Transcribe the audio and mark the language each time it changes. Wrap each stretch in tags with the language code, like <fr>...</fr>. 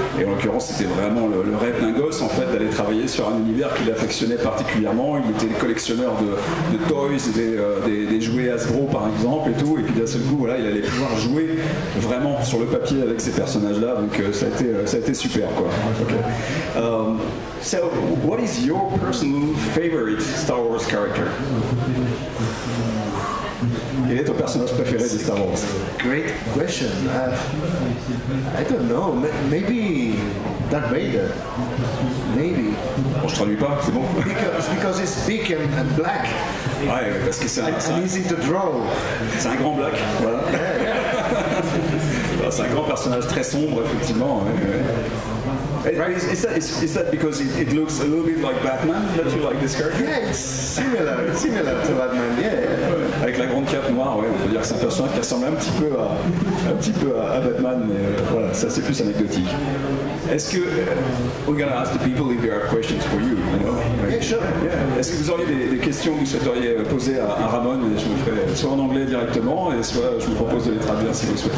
<fr>Et en l'occurrence, c'était vraiment le rêve d'un gosse en fait d'aller travailler sur un univers qu'il affectionnait particulièrement. Il était collectionneur de toys, des jouets Hasbro par exemple et tout. Et puis d'un seul coup, voilà, il allait pouvoir jouer vraiment sur le papier avec ces personnages-là. Donc ça a été super quoi. Okay.</fr> <en>So, what is your personal favorite Star Wars character?</en> <fr>Quel est ton personnage préféré de Star Wars?</fr> <en>Great question. I don't know. Maybe Darth Vader. Maybe.</en> <fr>Bon, je traduis pas, c'est bon.</fr> <en>Because it's big and black.</en> <fr>Ouais, parce que c'est</fr> <en>easy to draw.</en> <fr>C'est un grand black. Voilà. C'est un grand personnage très sombre, effectivement.</fr> <en>Right. Is that because it looks a little bit like Batman that you like this character? Yeah, it's similar to Batman. Yeah.</en> <fr>Avec la grande cape noire, ouais, on peut dire que c'est un personnage qui ressemble un petit peu à Batman, mais voilà, ça c'est plus anecdotique.</fr> <en>Est-ce que we're gonna ask the people if there are questions for you, you know? Yeah, sure. Yeah.</en> <fr>Est-ce que vous auriez des questions que vous souhaiteriez poser à Ramon? Et je me ferai soit en anglais directement, et soit je vous propose de les traduire si vous le souhaitez.</fr>